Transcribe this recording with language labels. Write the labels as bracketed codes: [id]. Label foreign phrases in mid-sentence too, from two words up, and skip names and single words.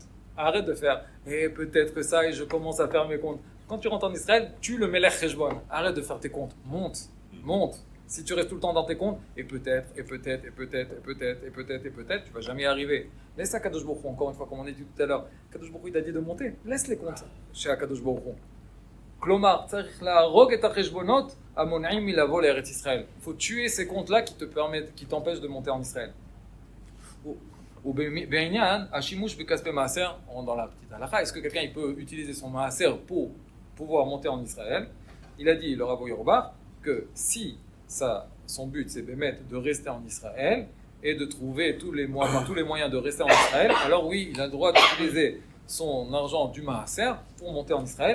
[fr] Arrête de faire, et peut-être que ça, et je commence à faire mes comptes. Quand tu rentres en Israël, tue le [he] מלך חשבון. [fr] Arrête de faire tes comptes. Monte. Si tu restes tout le temps dans tes comptes, et peut-être, tu vas jamais y arriver. Laisse à [he] קדוש ברוך הוא, [fr] encore une fois, comme on a dit tout à l'heure. [he] קדוש ברוך הוא, [fr] il t'a dit de monter. Laisse les comptes chez [he] קדוש ברוך הוא. כלומר, צריך להרוג את החשבונות המונעים מלבוא לארץ ישראל. [fr] Il faut tuer ces comptes-là qui t'empêchent de monter en Israël. [he] ובענין, השימוש בכספי מעשר, [fr] on rentre dans la petite halakha, est-ce que quelqu'un il peut utiliser son maaser pour pouvoir monter en Israël? Il a dit, le Rav Auerbach, que si son but c'est de rester en Israël et de trouver par tous les moyens de rester en Israël, alors oui, il a le droit d'utiliser son argent du maaser pour monter en Israël.